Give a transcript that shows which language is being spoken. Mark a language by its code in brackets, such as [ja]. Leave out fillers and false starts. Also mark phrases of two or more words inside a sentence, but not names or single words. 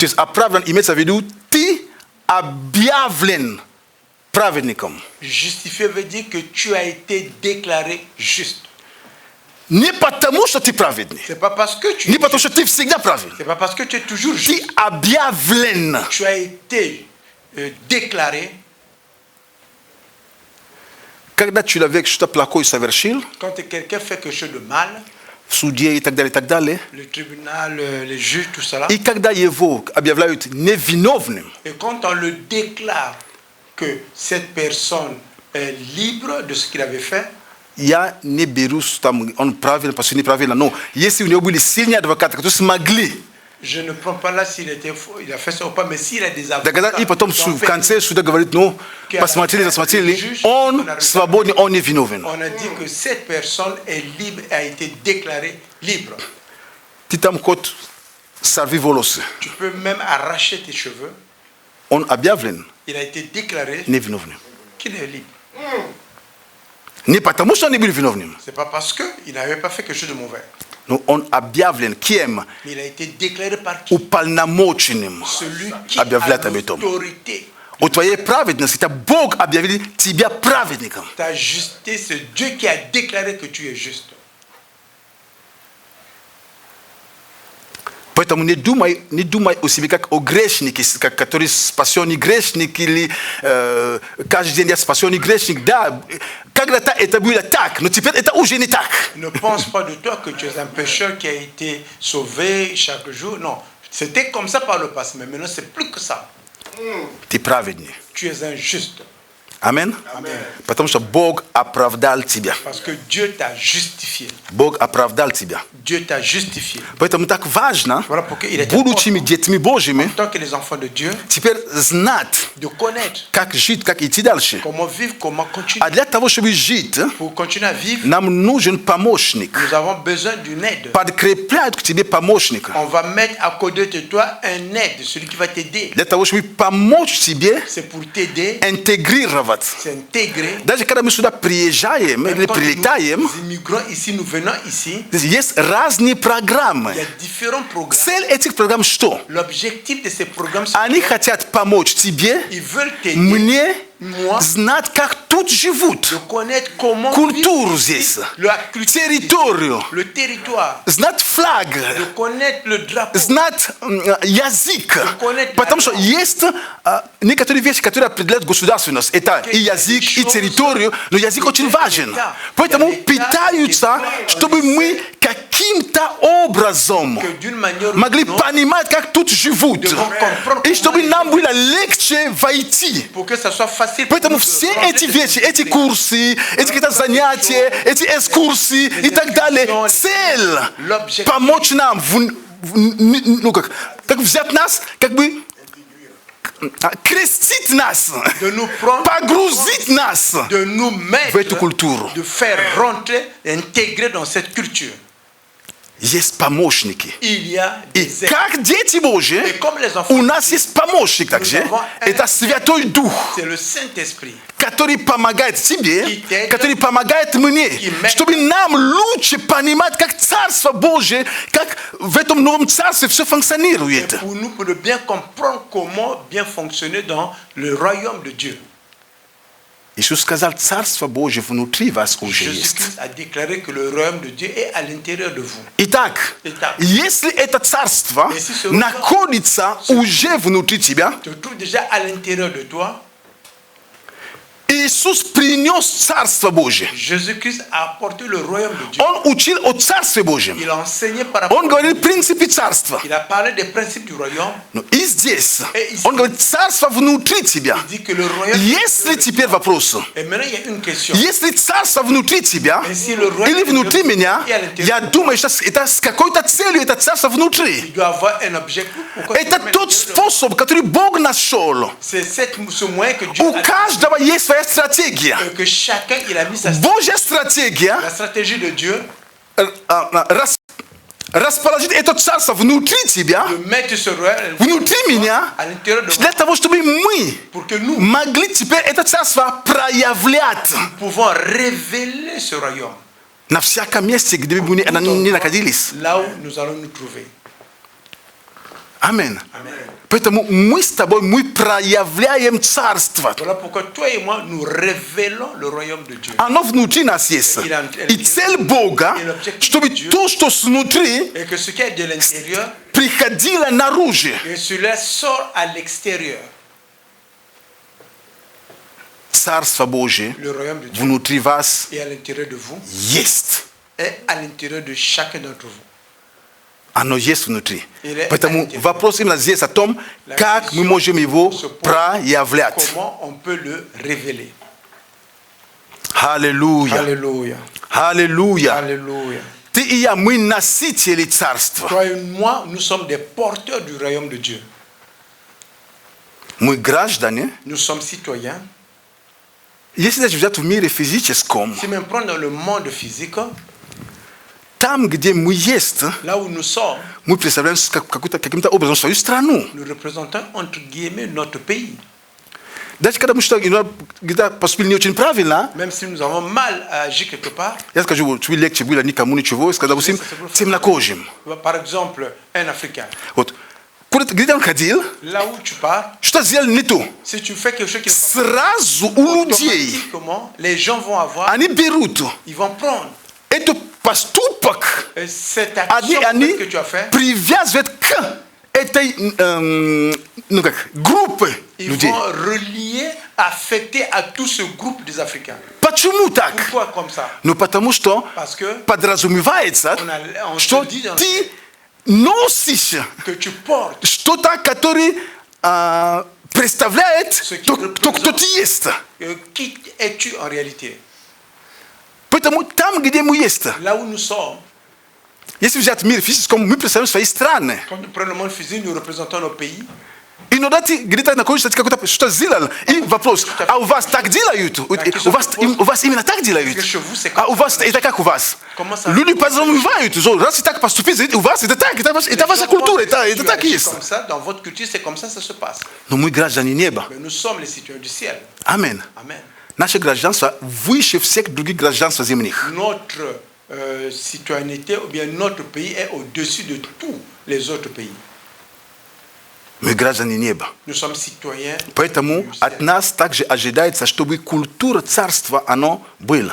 [ru] То есть оправдан имеется в виду, ты объявлен праведником. [fr] Justifié veut dire que tu as été déclaré juste. [ru] Не потому, что ты праведный. [fr] C'est pas parce que tu [ru] Не потому, что ты всегда праведный. [fr] c'est pas parce que tu es toujours [ru] Ты [fr] juste. [ru] объявлен. [fr] Tu as été déclaré. [ru] Когда человек что-то плохое совершил, [fr] Quand quelqu'un fait quelque chose de mal, [ru] в суде и так далее, [fr] le tribunal, les juges, tout cela, [ru] и когда его объявляют невиновным, [fr] et quand on le déclare que cette personne est libre de ce qu'il avait fait, [ru] я не беру, там, он правильно, [fr] parce que [ru] неправильно, но если у него были сильные адвокаты, которые смогли [fr] je ne prends pas là s'il était faux, il a fait ça ou pas, mais s'il a des avocats, [ru] доказать, и потом [fr] qui ont [ru] в [fr] fait- [ru] конце суда говорит, ну, посмотрели, он свободен, он невиновен. [fr] on a dit que cette personne est libre, a été déclarée libre. [ru] Ты там хоть сорви волосы, [fr] Tu peux même arracher tes cheveux. [ru] он объявлен [fr] Il a été déclaré [ru] невиновным. [fr] qu'il est libre. [ru] Не потому, что он не был виновным, [fr] C'est pas parce qu'il n'avait pas fait quelque chose de mauvais, [ru] но он объявлен кем? [fr] mais il a été déclaré par qui? [ru] Уполномоченным. [fr] Celui qui a [ru] Объявлять об этом. [fr] l'autorité. [ru] О твоей праведности, это Бог объявил тебя праведником. [fr] Ta justice, c'est Dieu qui a déclaré que tu es juste. [ru] Поэтому не думай о себе как о грешнике, который спасенный грешник, или каждый день я спасенный грешник. Да, когда-то это было так, но теперь это уже не так. [fr] Ne pense pas de toi que tu es un pécheur qui a été sauvé chaque jour. Non, c'était comme ça par le passé, mais maintenant c'est plus que ça. [ru] Ты праведный. [fr] Tu es un juste. Amen. [ru] Потому что Бог оправдал тебя. [fr] Parce que Dieu t'a justifié. [ru] Бог оправдал тебя. [fr] Dieu t'a justifié. [ru] Поэтому так важно, [fr] Voilà pourquoi il est [ru] будучи [fr] important, [ru] детьми Божьими, [fr] en tant que les enfants de Dieu, [ru] теперь знать, [fr] de connaître [ru] как жить, как идти дальше. [fr] comment vivre, comment continuer. [ru] А для того, чтобы жить, [fr] Pour continuer à vivre, [ru] нам нужен помощник. [fr] nous avons besoin d'une aide. [ru] Подкрепляют к тебе помощника. [fr] On va mettre à côté de toi un aide, celui qui va t'aider. [ru] Для того, чтобы помочь тебе [fr] C'est pour t'aider, [ru] интегрироваться. [fr] c'est intégrer. [ru] Даже когда мы сюда приезжаем или [fr] Quand [ru] прилетаем, [fr] nous immigrons ici, nous venons ici, [ru] есть разные программы. [fr] il y a différents programmes. [ru] Цель этих программ что? [fr] L'objectif de ces programmes, c'est [ru] Они хотят помочь тебе, [fr] qu'ils veulent t'aider, [ru] мне, [fr] moi, [ru] знать, как тут живут. [fr] de connaître comment [ru] Культуру [fr] vivre [ru] здесь, [fr] ici, la culture, [ru] территорию, [fr] le territoire, [ru] знать флаг, [fr] de connaître le drapeau, [ru] знать язык. [fr] connaître [ru] Потому [fr] la [ru] что [fr] langue. [ru] есть некоторые вещи, которые определяют государственность. Это и язык, и территорию, но язык очень важен. Поэтому питаются, чтобы мы каким-то образом [fr] que d'une manière ou [ru] могли [fr] d'une autre, [ru] понимать, как тут живут. И чтобы нам было легче войти. [fr] pour que ça soit facile pour [ru] Поэтому [fr] nous de [ru] все [fr] rentrer [ru] эти [fr] dans [ru] вещи, [fr] cette [ru] эти [fr] culture. [ru] курсы, эти какие-то занятия, эти экскурсии и так далее, цель помочь нам, ну как взять нас, как бы крестить нас, [fr] De nous prendre, [ru] погрузить нас [fr] de nous [ru] в эту [fr] mettre, [ru] культуру. [fr] de faire rentrer, intégrer dans cette culture. [ru] Есть помощники. [fr] Il y a [ru] И [fr] des aides. [ru] как дети Божьи, [fr] Et comme les enfants, [ru] у нас есть помощник также. Это Святой Дух, [fr] c'est le Saint-Esprit [ru] который помогает тебе, который помогает мне, чтобы нам лучше понимать, как Царство Божие, как в этом новом Царстве все функционирует. [fr] pour nous, pour de bien comprendre comment bien fonctionner dans le royaume de Dieu. [ru] Иисус сказал, Царство Божие внутри вас уже есть. [fr] Jésus-Christ a déclaré que le royaume de Dieu est à l'intérieur de vous. [ru] Итак, если это Царство находится уже внутри тебя, [fr] Tu te trouves déjà à l'intérieur de toi. [ru] Иисус принес Царство Божие. [fr] Jésus-Christ a apporté le royaume de Dieu. [ru] Он учил о Царстве Божьем. [fr] Il a enseigné par rapport. [ru] Он говорил принципы Царства. [fr] Il a parlé des principes du royaume. [ru] Но и здесь он говорит, Царство внутри тебя. [fr] Il dit que le royaume. [ru] Если теперь вопрос, [fr] Et maintenant il y a une question. [ru] если Царство внутри тебя [fr] Si le royaume [ru] или [fr] de [ru] внутри [fr] Dieu [ru] меня, [fr] est à l'intérieur [ru] я [fr] de toi, [ru] думаю, что это с какой-то целью это Царство внутри. [fr] il doit avoir un objectif. Pourquoi [ru] Это [fr] tu mets [ru] тот [fr] Dieu dedans? [ru] способ, который Бог нашел. [fr] C'est ce moyen que Dieu [ru] У [fr] a [ru] каждого есть своя стратегия. [fr] que chacun il a mis sa [ru] Божья стратегия [fr] la stratégie de Dieu [ru] расположить это царство внутри тебя, [fr] de mettre ce royaume [ru] внутри меня, [fr] à l'intérieur de [ru] для [fr] nous [ru] того, чтобы мы [fr] pour que nous [ru] могли теперь это царство проявлять [fr] pouvons révéler ce royaume [ru] на всяком месте, где бы мы ни находились. [fr] là où nous allons nous trouver. [ru] Аминь. [fr] Amen. [ru] Поэтому мы с тобой, мы проявляем царство. [fr] Voilà pourquoi toi et moi nous révélons le royaume de Dieu. [ru] Оно внутри нас есть. И цель Бога, чтобы то, что снутри, [fr] Et que ce qui est de l'intérieur, [ru] приходило наружу. [fr] et cela sort à l'extérieur. [ru] Царство Божие [fr] Le royaume de Dieu [ru] внутри вас [fr] est à l'intérieur de vous, [ru] есть. [fr] est à l'intérieur de chacun d'entre vous. [ru] Оно есть внутри. [fr] Il est [ru] Поэтому [fr] à [ru] вопрос именно здесь о том, [fr] La [ru] как [fr] question [ru] мы можем его [fr] se pose, [ru] проявлять. [fr] Comment on peut le révéler? [ru] Аллилуйя. [fr] Alléluia. [ru] Аллилуйя. [fr] Alléluia. [ru] Ты и я, мы носители царства. [fr] Toi et moi, nous sommes des porteurs du royaume de Dieu. [ru] Мы граждане. [fr] Nous sommes citoyens. [ru] Если даже взять в мире физическом, [fr] Si même prendre dans le monde physique, [ru] там, где мы есть, [fr] là où nous sommes, [ru] мы представляем каким-то образом свою страну. [fr] nous représentons entre guillemets notre pays. [ru] Даже когда мы что-то где-то поступили не очень правильно, [fr] Même si nous avons mal agi quelque part, [ru] я скажу, что легче было никому ничего, сказал, допустим, темнокожим. [fr] par exemple, un Africain, [ru] Вот. Где он ходил, [fr] là où tu pars, [ru] что сделали не то. [fr] si tu fais quelque chose qui [ru] Сразу у людей [fr] automatiquement, les gens vont avoir, [ru] они берут [fr] ils vont prendre [ru] этот поступок, [fr] cette action [ru] они [fr] que tu as fait, [ru] привязывают к этой ну как, группе [fr] ils [ru] людей. [fr] vont relier, affecter à tout ce groupe des Africains. [ru] Почему так? [fr] Pourquoi comme ça? [ru] Ну потому что [fr] Parce que [ru] подразумевается, [fr] on [ru] что [fr] te dit dans [ru] ты носишь [fr] que tu portes [ru] что-то, которое przedstawляет [fr] Ce qui [ru] то, [fr] représente- [ru] кто ты есть. [fr] Qui es-tu en réalité? [ru] Поэтому там, где мы есть, [fr] Là où nous sommes, [ru] если взять мир физическом, мы представляем свои страны. [fr] quand nous prenons le monde physique, nous représentons nos pays. [ru] Иногда ты где-то находишься, ты какой-то что сделал, и вопрос, а у вас так делают? У вас именно так делают? А у вас это как у вас? Люди подразумевают, что раз и так поступить, у вас это так, это ваша культура, это так и есть. [fr] Comme ça, dans votre culture, c'est comme ça se passe. [ru] Но мы граждане неба. [fr] Mais nous sommes les citoyens du ciel. [ru] Аминь. [fr] Amen. [ru] Наше гражданство выше всех других гражданств земных. [fr] Notre citoyenneté ou bien notre pays est au-dessus de tous les autres pays. [ru] Мы граждане неба. [fr] Nous sommes citoyens. [ru] Поэтому [fr] du ciel. [ru] от нас также ожидается, чтобы культура царства, оно было.